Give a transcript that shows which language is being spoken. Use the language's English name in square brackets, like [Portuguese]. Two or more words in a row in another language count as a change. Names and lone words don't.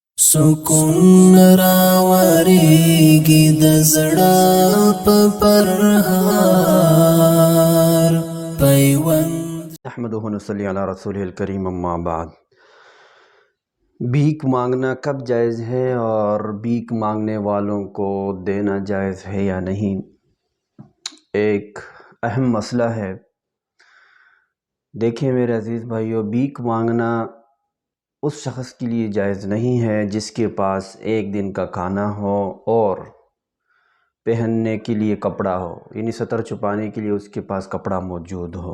[Pashto] سکون راوریږي د زړه په پرهار پیوند. [Arabic] نحمده ونصلی علی رسوله الکریم، اما بعد. [Urdu] بھیک مانگنا کب جائز ہے اور بھیک مانگنے والوں کو دینا جائز ہے یا نہیں، ایک اہم مسئلہ ہے. دیکھیں میرے عزیز بھائیو، بھیک مانگنا اس شخص کے لیے جائز نہیں ہے جس کے پاس ایک دن کا کھانا ہو اور پہننے کے لیے کپڑا ہو، یعنی ستر چھپانے کے لیے اس کے پاس کپڑا موجود ہو.